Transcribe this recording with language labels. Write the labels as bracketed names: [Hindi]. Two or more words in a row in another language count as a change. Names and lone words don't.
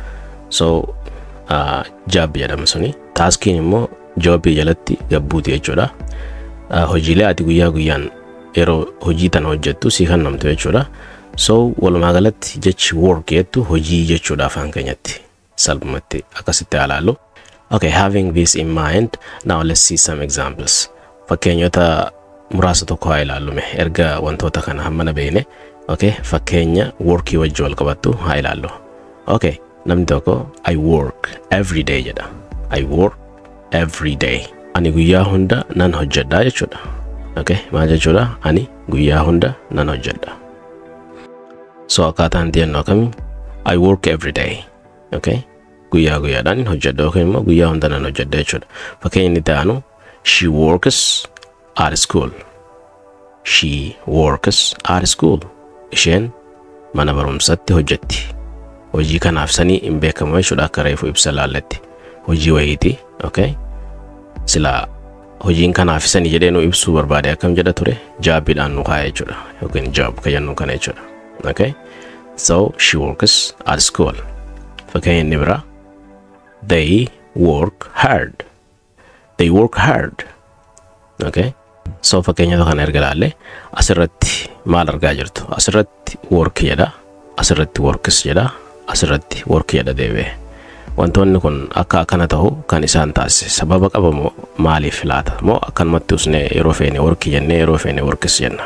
[Oromo] So jaabbii jedhama suni. Taaskiin immoo jaabbii jalatti gabbuuti jechuudha. Hojiilee ati guyyaa guyyaan yeroo hojii tan hojjettu sii kan namtu jechuudha. So walumaa galatti jechi work jettu hojii jechuudha afaan keenyatti. Salphumatti akkasitti ilaallu. [English] Okay, having this in mind, now let's see some examples. [Oromo] Fakkeenyota muraasa tokko haa ilaallume erga wantoota kana hammana beekne. Okay, fakkeenya workii wajji wal qabattu haa ilaallu. Okay, namni tokko [English] I work every day [Oromo] jedha. [English] I work every day. [Oromo] Ani guyyaa hunda nan hojjedha jechuudha. Okay, maal jechuudha? Ani guyyaa hunda nan hojjedha. So akkaataan diyannoo kami [English] I work every day. [Oromo] Okay, guyyaa guyyaadhaan hojjedha yookiin immoo guyyaa hunda nan hojjedha jechuudha. Fakkeenyi itti aanu [English] she works at school. She works at school. [Oromo] Isheen mana barumsatti hojjetti. Hojii kanaaf sanii hin beekamu jechuudha akka reefu ibsa laalletti. Hojii wayiiti. Okay? Sila hojiin kanaaf sanii jedhee nu ibsuu barbaade akkam jedha ture jaabbiidhaan nu kaa'e jechuudha. Yookiin jaab kan jennu kana jechuudha. [English] Okay? So she works at school. [Oromo] Fakkeenyi inni biraa [English] they work hard. They work hard. Okay? [Oromo] So fakkeenya kana erga laalle asirratti maal argaa jirtu? Asirratti work jedha, asirratti works jedha, asirratti work jedha deebi'ee. Wantoonni kun akka akkana ta'u kan isaan taasise sababa qabamoo maaliif laata? Moo akkanumatti usnee yeroo feene work jennee yeroo feene works jenna.